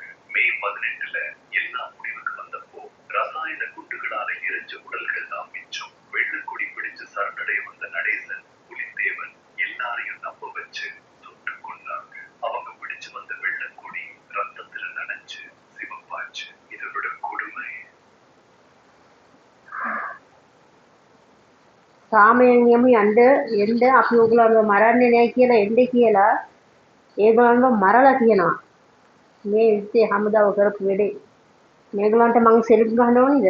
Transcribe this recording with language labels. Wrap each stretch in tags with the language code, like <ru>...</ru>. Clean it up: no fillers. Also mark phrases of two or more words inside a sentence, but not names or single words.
<ta>மே 18ல எல்லாம் முடிவுக்கு வந்தப்போ ரசாயன குண்டுகளால எரிஞ்ச உடல்கள் தான் மிச்சம். வெள்ள வெள்ளக்கொடி பிடிச்சு சரணடைய வந்த நடேசன், புலித்தேவன் எல்லாரையும் நம்ப வச்சு சுட்டு கொண்டாங்க. அவங்க பிடிச்சு வந்த வெள்ளக்கொடி ரத்தத்துல நனைச்சு சிவப்பாச்சு. இதை விட கொடுமை.</ta> <si>සාමයෙන් යමු එන්න අපි ඕගොල්ලන්ව මරන්නේ නැහැ කියලා එන්න කියලා ඒගොල්ලන්ව මරලා තියෙනවා. මේ යුද්ධේ හැමදාම කරපු වැඩේ. මේගොල්ලන්ට මං සෙල්ලම් ගහන්න ඕනිද?</si>